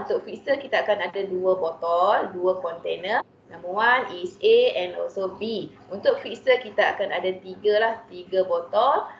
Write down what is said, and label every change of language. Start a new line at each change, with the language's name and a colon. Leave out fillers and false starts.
Malay: Untuk fixer kita akan ada dua botol, dua container.
English: Number one is A and also B.
Malay: Untuk fixer kita akan ada tiga botol.